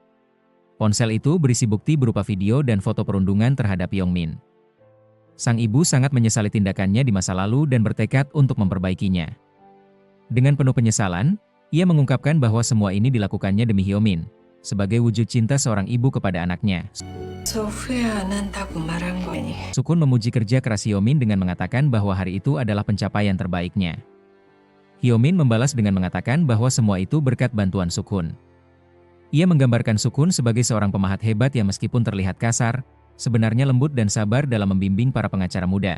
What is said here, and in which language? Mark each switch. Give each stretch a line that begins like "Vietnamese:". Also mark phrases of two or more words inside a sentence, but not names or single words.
Indonesian: Ponsel itu berisi bukti berupa video dan foto perundungan terhadap Yong-min. Sang ibu sangat menyesali tindakannya di masa lalu dan bertekad untuk memperbaikinya. Dengan penuh penyesalan, ia mengungkapkan bahwa semua ini dilakukannya demi Hyomin, sebagai wujud cinta seorang ibu kepada anaknya.
Korean: 저 후회 안 한다고 말한 거니.
Indonesian: Sukun memuji kerja keras Hyomin dengan mengatakan bahwa hari itu adalah pencapaian terbaiknya. Hyomin membalas dengan mengatakan bahwa semua itu berkat bantuan Sukun. Ia menggambarkan Sukun sebagai seorang pemahat hebat yang meskipun terlihat kasar, sebenarnya lembut dan sabar dalam membimbing para pengacara muda.